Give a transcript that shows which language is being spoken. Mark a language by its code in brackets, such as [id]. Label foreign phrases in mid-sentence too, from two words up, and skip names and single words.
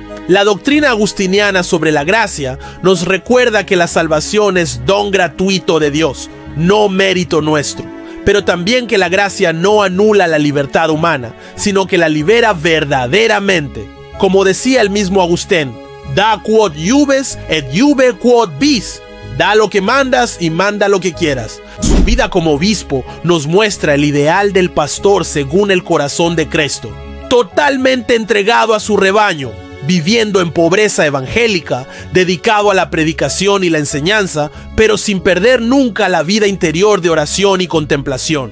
[es] La doctrina agustiniana sobre la gracia nos recuerda que la salvación es don gratuito de Dios, no mérito nuestro, pero también que la gracia no anula la libertad humana, sino que la libera verdaderamente. Como decía el mismo Agustín, [la] da quod iubes et iube quod vis. [es] Da lo que mandas y manda lo que quieras. Su vida como obispo nos muestra el ideal del pastor según el corazón de Cristo, totalmente entregado a su rebaño, viviendo en pobreza evangélica, dedicado a la predicación y la enseñanza, pero sin perder nunca la vida interior de oración y contemplación.